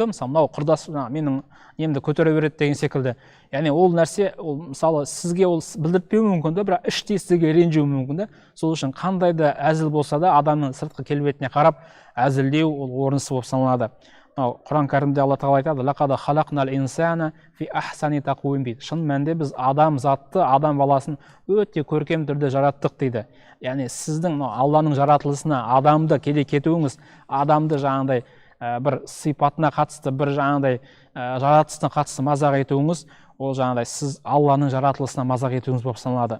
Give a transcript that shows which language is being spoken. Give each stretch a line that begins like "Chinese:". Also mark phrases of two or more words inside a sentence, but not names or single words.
Kazakh: Мысалы, мынау құрдас менің немді көтере береді деген секілді. Яғни ол нәрсе, ол мысалы сізге ол білдіртпеуі мүмкін да, бірақ іштей сізге ренжуі мүмкін да. Сол үшін қандай да әзіл болса да адамның сыртқы келбетіне қарап әзілдеу ол орынсыз болып саналады. Құран кәрімде Алла Тағала айтады:
Arabic: «لقد خلقنا الإنسان في أحسن تقويم» дейді.
Kazakh: Шын мәнінде біз адам затты, адам баласын өте көркем түрде жараттық дейді. Яғни сіздің Алланың жаратылысына адамды келе кетуіңіз, адамды жаңағыдай бір сипатына қатысты, бір жаңағыдай жаратылысына қатысты мазақ етуіңіз, ол жаңағыдай сіз Алланың жаратылысына мазақ етуіңіз болып саналады.